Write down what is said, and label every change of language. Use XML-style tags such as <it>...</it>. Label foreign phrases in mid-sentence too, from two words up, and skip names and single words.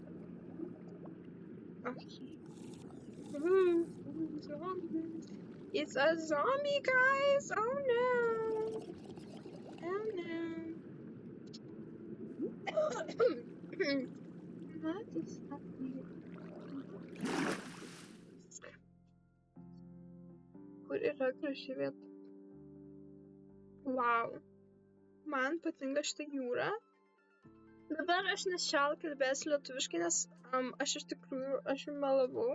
<en>Okay. Zombies. It's a zombie, guys. Oh no. Oh no. What is happening?</en> <lt>Kur yra graži vieta? Wow. Man patinka šitą jūrą. Dabar aš ne šiol kalbėsiu lietuviškai, nes aš iš tikrųjų, aš jums melavau.</lt>